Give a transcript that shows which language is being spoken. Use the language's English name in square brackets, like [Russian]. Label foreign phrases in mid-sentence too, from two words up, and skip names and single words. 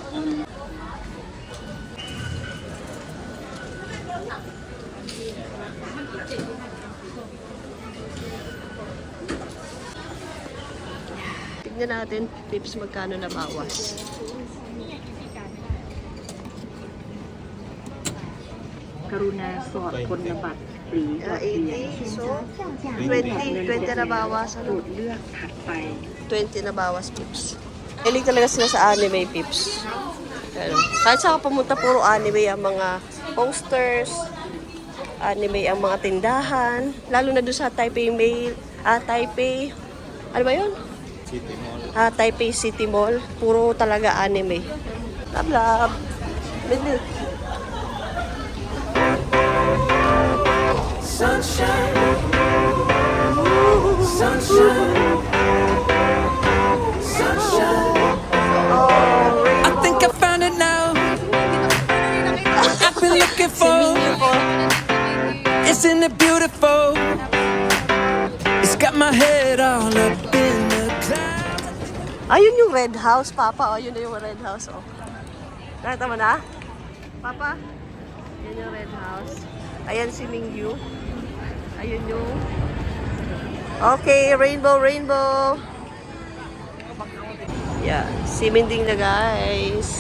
[Filipino] Tignan natin, Pips, magkano na bawas. Karuna sort [Thai] คนละบัตรหรือบัตรเรียน [Filipino] 80, so 20 na bawas. [Thai] กดเลือกถัดไป [Filipino] 20 na bawas, Pips. Hilig talaga sila sa anime, Pips. Pero, kahit saan ka pumunta, puro anime ang mga posters, anime ang mga tindahan, lalo na doon sa Taipei Taipei, ano ba yun? City Mall. Taipei City Mall, puro talaga anime. [English] Love, love. Bili. Sunshine, sunshine, sunshine. I think I found it now. I've been looking for. Isn't it beautiful? It's got my head all up in the clouds. [Filipino] Ayun yung Red House, Papa. Oh, yun na yung Red House, oh. Nakita mo na? Papa? Yun yung Red House. Ayan si Mingyu. Ayun yung... [English] Okay, rainbow, rainbow. [Filipino] Yeah, simending na guys.